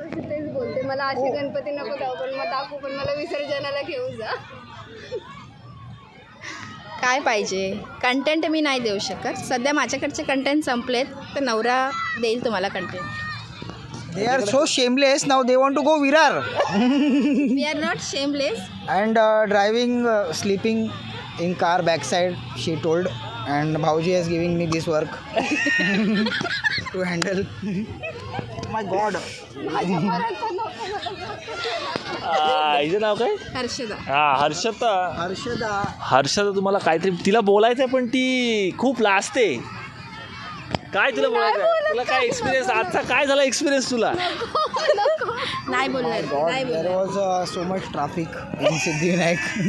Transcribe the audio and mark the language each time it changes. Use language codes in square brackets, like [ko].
[mr] तेच बोलते, मला असे गणपती नको जाऊ, पण मग दाखवू, पण मला विसर्जनाला घेऊन जा. काय पाहिजे कंटेंट मी नाही देऊ शकत सध्या. माझ्याकडचे कंटेंट संपलेत, तर नवरा देईल तुम्हाला content. [en] They are so shameless now. They want to go Virar we are not shameless. and driving, sleeping in car backside. She told, and Bhauji is giving me this work to handle. My God. [mr] हिचं नाव काय? हर्षदा. हा Harshada. [en] Harshada. [mr] तुम्हाला काहीतरी तिला बोलायचं आहे, पण ती खूप लाजते. काय तुला बोलायचं आहे? तुला काय एक्सपिरियन्स आजचा काय झाला एक्सपिरियन्स तुला? नाही बोलणार. नाही [en] There [mr] बोलणार. [en] was so much traffic in Siddhivinayak.